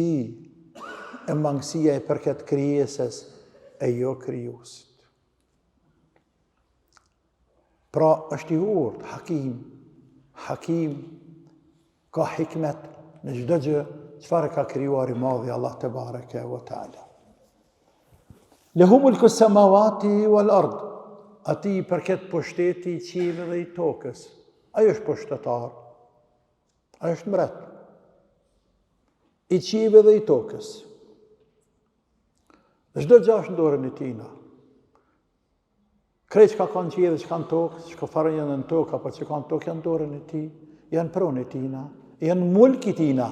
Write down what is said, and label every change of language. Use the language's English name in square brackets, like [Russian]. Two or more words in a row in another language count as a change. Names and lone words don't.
[Albanian] E mangësia e përket krijesës e jo krijuesit. Pra është i urtë, Hakim ka hikmet në çdo gjë çfarë ka krijuar i madhi Allah [Arabic] تبارك وتعالى. له ملك السماوات والأرض. [Albanian] Ati përket pushteti i qiellit dhe i tokës. Ai është pushtetar. Ai është mbret. I qiellit dhe i tokës. Çdo gjë është në dorën e tij. Krejt që ka kanë qiell dhe që kanë tokë, që ka farën janë në tokë, apo që kanë tokë janë dorën e tij, janë pronë e tina, janë mulk i tina.